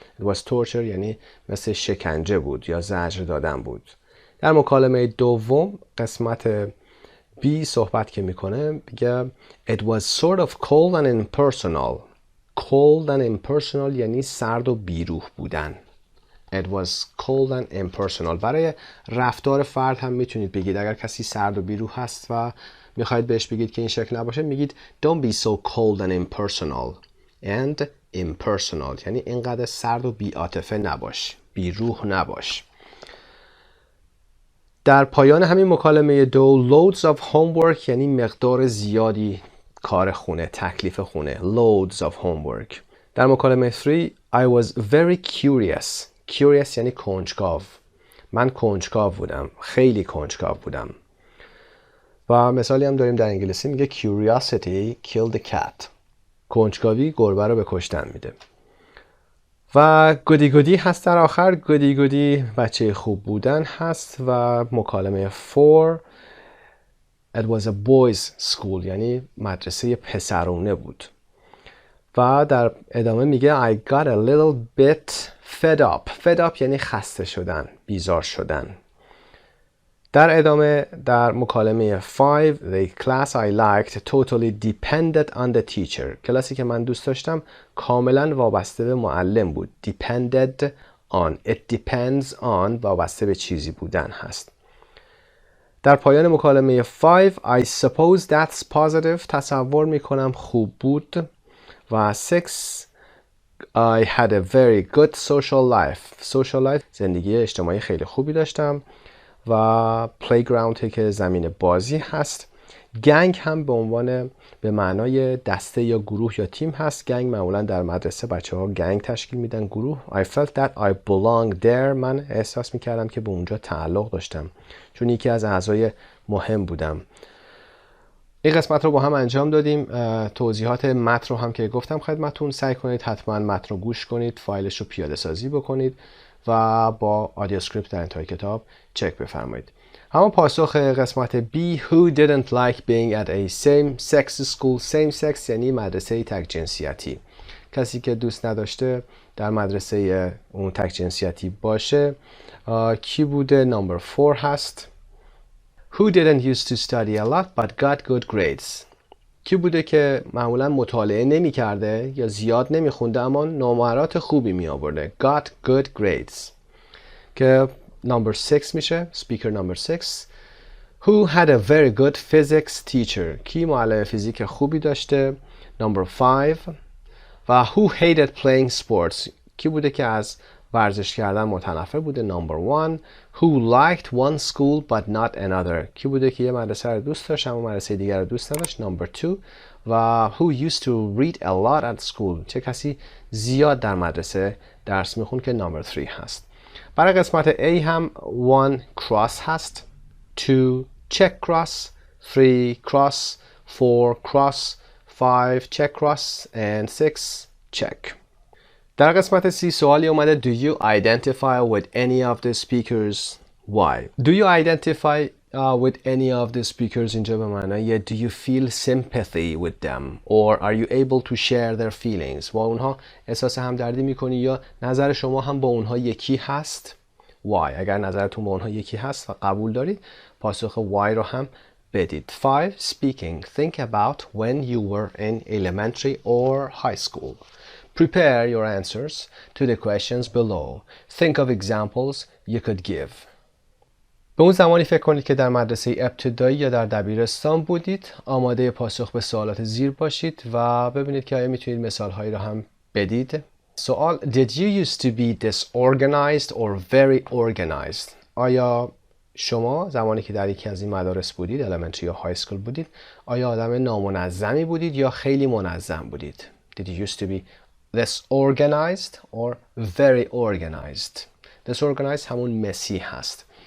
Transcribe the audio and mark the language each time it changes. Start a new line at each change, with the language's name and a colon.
English: It was torture
Persian: ya'ni مثل شکنجه بود یا زجر دادن بود. در مکالمه دوم قسمت B صحبت که میکنه میگه
English: it was sort of cold and impersonal. Cold and impersonal
Persian: یعنی سرد و بیروح بودن.
English: It was cold and impersonal.
Persian: برای رفتار فرد هم میتونید بگید اگر کسی سرد و بیروح هست و میخواید بهش بگید که این شکل نباشه میگید
English: don't be so cold and impersonal. And impersonal
Persian: یعنی اینقدر سرد و بی‌عاطفه نباش، بیروح نباش. در پایان همین مکالمه دو
English: loads of homework
Persian: یعنی مقدار زیادی کار خونه، تکلیف خونه.
English: Loads of homework.
Persian: در مکالمه
English: 3 I was very curious.
Persian: Curious یعنی کنجکاو. من کنجکاو بودم، خیلی کنجکاو بودم. و مثالی هم داریم در انگلیسی میگه
English: curiosity killed the cat.
Persian: کنجکاوی گربه رو به کشتن میده. و گودی گودی هست در آخر. گودی گودی بچه خوب بودن هست و مکالمه 4
English: It was a boys school
Persian: یعنی مدرسه پسرونه بود. و در ادامه میگه
English: I got a little bit fed up. Fed up
Persian: یعنی خسته شدن، بیزار شدن. در ادامه در مکالمه
English: 5 The class I liked totally depended on the teacher.
Persian: کلاسی که من دوست داشتم کاملا وابسته به معلم بود.
English: Depended on. It depends on
Persian: وابسته به چیزی بودن هست. در پایان مکالمه
English: 5 I suppose that's positive.
Persian: تصور میکنم خوب بود.
English: و 6 I had a very good social life.
Persian: Social life زندگی اجتماعی خیلی خوبی داشتم. و playground که زمین بازی هست. گنگ هم به عنوان به معنای دسته یا گروه یا تیم هست. گنگ معمولا در مدرسه بچه ها گنگ تشکیل میدن، گروه.
English: I felt that I belonged there.
Persian: من احساس میکردم که به اونجا تعلق داشتم چون یکی از اعضای مهم بودم. این قسمت رو با هم انجام دادیم. توضیحات متن رو هم که گفتم خدمتتون سعی کنید حتما متن رو گوش کنید، فایلش رو پیاده سازی بکنید و با آدیو اسکریپت در انتهای کتاب چک بفرمایید. همون پاسخ قسمت
English: B Who didn't like being at a same-sex school.
Persian: Same-sex یعنی مدرسه تک جنسیتی. کسی که دوست نداشته در مدرسه اون تک جنسیتی باشه کی بوده؟ نمبر 4 هست.
English: Who didn't used to study a lot but got good grades.
Persian: کی بوده که معمولا مطالعه نمی کرده یا زیاد نمی خونده اما نمرات خوبی می آورده.
English: Got good grades.
Persian: که نمبر 6 میشه.
English: Speaker number 6. Who had a very good physics teacher.
Persian: کی معلم فیزیک خوبی داشته. نمبر 5.
English: و who hated playing sports.
Persian: کی بوده که از ورزش کردن متنفر بوده. نمبر 1.
English: Who liked one school but not another.
Persian: کی بوده که یه مدرسه رو دوست داشت اما مدرسه دیگر رو دوست نداشت. نمبر 2.
English: و who used to read a lot at school.
Persian: چه کسی زیاد در مدرسه درس میخوند که نمبر 3 هست. برای قسمت A هم 1 cross هست.
English: 2 check cross. 3 cross. 4 cross. 5 check cross and 6 check.
Persian: در قسمت C سوالی اومده
English: Do you identify with any of the speakers? Why? Do you identify with any of the speakers
Persian: اینجا به معنای
English: Do you feel sympathy with them? Or are you able to share their feelings?
Persian: با اونها احساس همدردی میکنی یا نظر شما هم با اونها یکی هست؟ Why? اگر نظرتون با اونها یکی هست و قبول دارید پاسخ why رو هم بدید.
English: 5. Speaking. Think about when you were in elementary or high school. Prepare your answers to the questions below. Think of examples you could give.
Persian: به اون زمانی فکر کنید که در مدرسه ابتدایی یا در دبیرستان بودید. آماده پاسخ به سوالات زیر باشید و ببینید که آیا میتونید مثالهایی رو هم بدید.
English: سوال Did you used to be disorganized or very organized?
Persian: آیا شما زمانی که در یکی از این مدارس بودید، elementary یا های اسکول بودید، آیا آدم نامنظمی بودید یا خیلی منظم بودید؟
English: Did you used to be disorganized or very organized?
Persian: Disorganized همون مسی هست.